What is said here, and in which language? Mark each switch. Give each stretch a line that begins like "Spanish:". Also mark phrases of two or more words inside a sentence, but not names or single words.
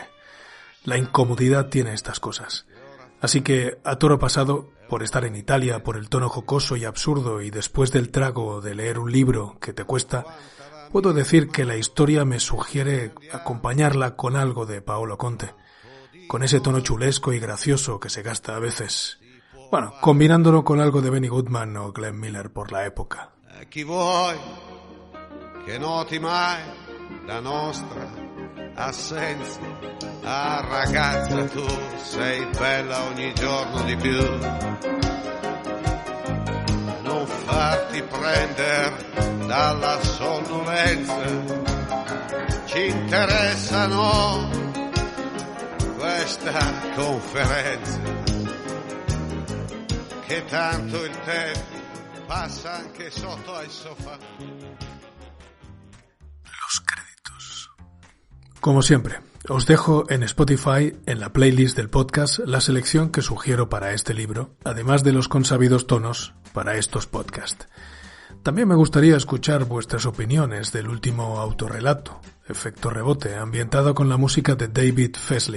Spanish: La incomodidad tiene estas cosas. Así que, a toro pasado, por estar en Italia, por el tono jocoso y absurdo y después del trago de leer un libro que te cuesta, puedo decir que la historia me sugiere acompañarla con algo de Paolo Conte, con ese tono chulesco y gracioso que se gasta a veces, bueno, combinándolo con algo de Benny Goodman o Glenn Miller por la época.
Italian: Chi vuoi che noti mai la nostra assenza? Ah ragazza, tu sei bella ogni giorno di più. Non farti prendere dalla sonnolenza, ci interessano questa conferenza, che tanto il tempo passa anche sotto al sofá.
Spanish: Los créditos. Como siempre, os dejo en Spotify, en la playlist del podcast, la selección que sugiero para este libro, además de los consabidos tonos para estos podcasts. También me gustaría escuchar vuestras opiniones del último autorrelato, Efecto Rebote, ambientado con la música de David Fesliyan.